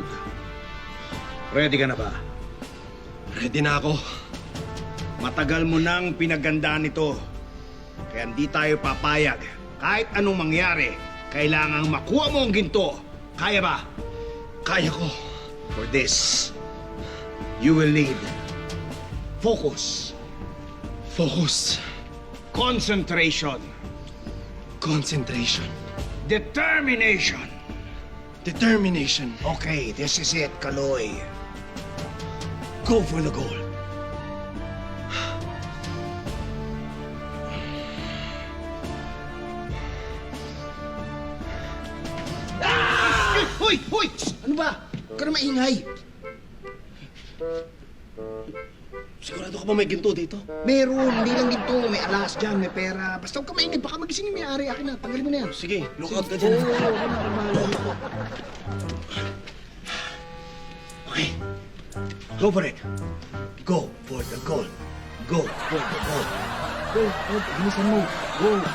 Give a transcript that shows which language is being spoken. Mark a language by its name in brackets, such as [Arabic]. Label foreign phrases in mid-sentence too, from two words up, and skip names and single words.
[Filipino] Ready ka na ba? Ready na ako. Matagal mo nang pinagandaan ito. Kaya hindi tayo papayag. Kahit anong mangyari, kailangang makuha mo ang ginto. Kaya ba? Kaya ko. [English] For this, you will need focus, Focus. concentration, Concentration. determination. Determination. Okay, this is it, Kaloy. Go for the goal. [Filipino] Hoy! Hoy! Ano ba? Huwag ka na maingay. Sigurado ka ba may ginto dito? Meron, hindi lang dito. May alahas dyan, may pera. Basta huwag ka maingay. Baka magising yung may-ari. Akin na, tanggalin mo na yan. Sige, lookout ka dyan. Okay. [English] Go for it. Go for the goal. Go for the goal. [Filipino] Go, bilisan mo. Go.